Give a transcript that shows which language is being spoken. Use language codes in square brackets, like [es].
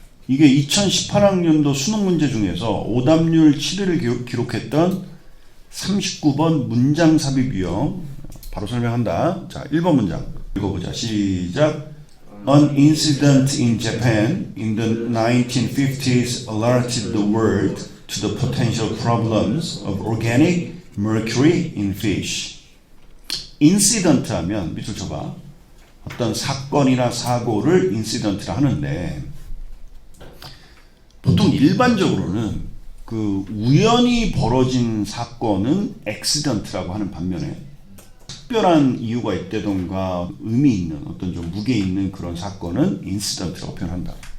[ko] 이게 2018학년도 수능 문제 중에서 오답률 7위를 기록했던 39번 문장 삽입 유형. 바로 설명한다. 자, 1번 문장 읽어보자. 시작. [en] An incident in Japan in the 1950s alerted the world to the potential problems of organic mercury in fish. [ko] 인시던트 하면 밑줄 쳐봐. 어떤 사건이나 사고를 인시던트라 하는데 보통 일반적으로는 그 우연히 벌어진 사건은 액시던트라고 하는 반면에 특별한 이유가 있다던가 의미 있는 어떤 좀 무게 있는 그런 사건은 인시던트라고 표현한다.